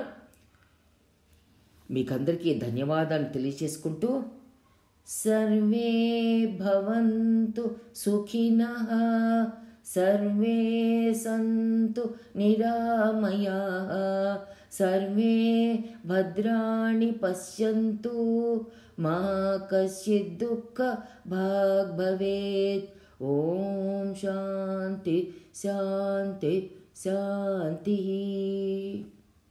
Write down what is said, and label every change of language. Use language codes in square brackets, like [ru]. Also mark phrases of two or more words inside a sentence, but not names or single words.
[te] మీకందరికీ ధన్యవాదాలు తెలియచేసుకుంటూ [sa] సర్వే భవంతు సుఖినః సర్వే సంతు నిరామయాః సర్వే భద్రాణి పశ్యంతు मा कश्चित् दुःख भाग् भवेत्। ॐ शान्ति शान्ति शान्तिः।